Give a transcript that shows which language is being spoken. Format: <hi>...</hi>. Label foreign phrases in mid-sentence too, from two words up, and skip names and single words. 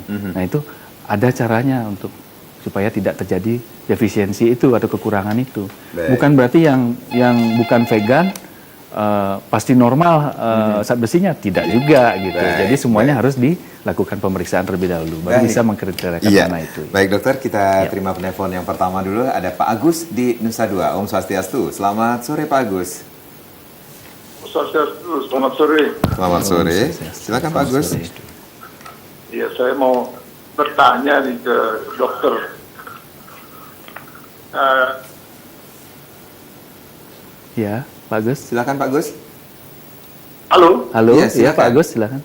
<id>Nah, itu ada caranya untuk supaya tidak terjadi defisiensi itu atau kekurangan itu. Bukan berarti yang bukan vegan pasti normal zat besinya, tidak juga gitu. Jadi semuanya harus dilakukan pemeriksaan terlebih dahulu baru bisa mengkriteria mana itu. Baik dokter, kita terima penelpon yang pertama dulu. Ada Pak Agus di Nusa Dua.</id> <ban>Om Swastiastu.</ban> <id>Selamat sore Pak Agus. Selamat sore. Selamat sore. Silakan Pak Agus. Iya, saya mau bertanya nih ke dokter. Ya, Pak Agus. Silakan Pak Agus. Halo. Halo. Ya, Pak Agus, silakan.</id>